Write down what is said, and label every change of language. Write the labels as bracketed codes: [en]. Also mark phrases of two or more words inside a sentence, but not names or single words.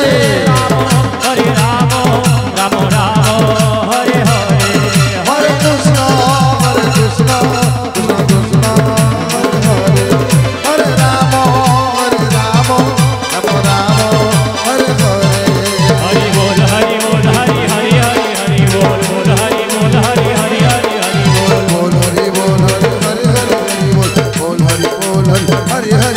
[sa] Hare Rama Rama Rama Hare Hare Hare Krishna Krishna Krishna Hare Hare Hare Rama Rama Rama Hare Hare Hari Bol Hari Bol Hari Hari Hari Hari Bol Bol Hari Bol Hari Hari Hari Hari Bol Bol Hari Bol Hari Hari Hari Bol Bol Hari Bol Hari